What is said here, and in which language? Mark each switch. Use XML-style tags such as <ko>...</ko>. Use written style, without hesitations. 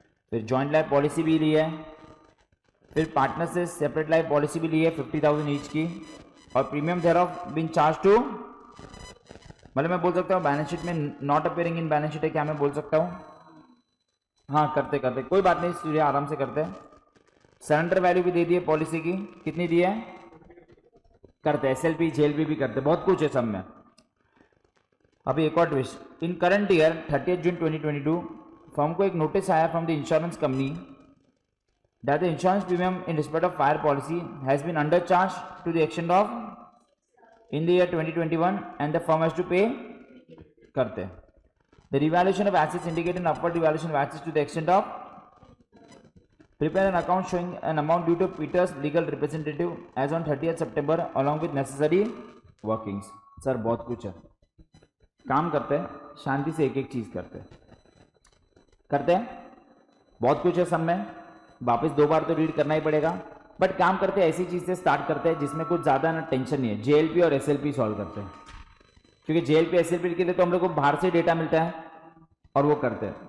<hi>फिर joint life policy भी ली है, फिर पार्टनर से सेपरेट लाइफ पॉलिसी भी ली है 50,000 ईच की, और</hi> <en>premium thereof being charge to,</en> <hi>मतलब मैं बोल सकता हूँ बैलेंस शीट में not appearing in balance sheet है, क्या मैं बोल सकता हूँ? हाँ करते करते कोई बात नहीं, सूर्य आराम से करते हैं। सरेंडर वैल्यू भी दे दी है पॉलिसी की, कितनी दी है, करते हैं। एसएलपी जेएलपी भी करते, बहुत कुछ है सब में। अभी एक और ट्विस्ट,</hi> <en>in current year 30 June 2022</en> <hi>फर्म को एक नोटिस आया</hi> <en>From the insurance company that the insurance premium in respect of fire policy has been undercharged to the extent of in the year 2021 and the firm has to pay करते। The revaluation of assets indicate an upward revaluation of assets to the extent of, prepare an account showing an amount due to Peter's legal representative as on 30th September along with necessary workings।</en> <hi>Sir बहुत कुछ है, काम करते हैं, शांति से एक एक चीज करते हैं, बहुत कुछ है सब में, वापस 2 बार तो रीड करना ही पड़ेगा, बट काम करते हैं ऐसी चीज से स्टार्ट करते हैं जिसमें कुछ ज्यादा ना टेंशन नहीं है। जेएलपी और एसएलपी सॉल्व करते हैं, क्योंकि जेएलपी एसएलपी के लिए तो हम लोग को बाहर से डेटा मिलता है और वो करते हैं।</hi>